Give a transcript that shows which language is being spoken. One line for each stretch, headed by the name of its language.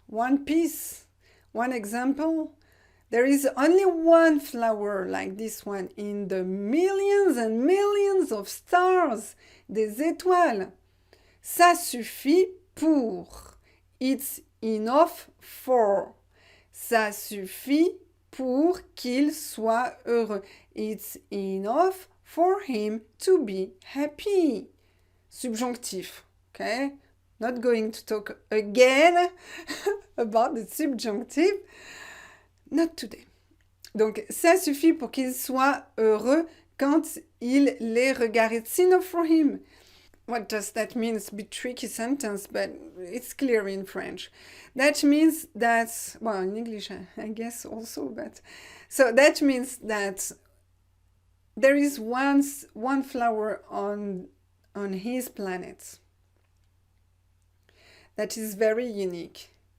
English: One piece, one example. There is only one flower like this one in the millions and millions of stars, des étoiles.
French: Ça suffit pour.
English: It's enough for.
French: Ça suffit pour qu'il soit heureux.
English: It's enough for him to be happy. Subjonctif, okay? Not going to talk again about the subjunctive. Not today.
French: Donc, ça suffit pour qu'il soit heureux quand il les regarde.
English: It's enough for him. What does that mean? It's a bit tricky sentence, but it's clear in French. That means that, well, in English, I guess also, but... So that means that there is one flower on his planet that is very unique.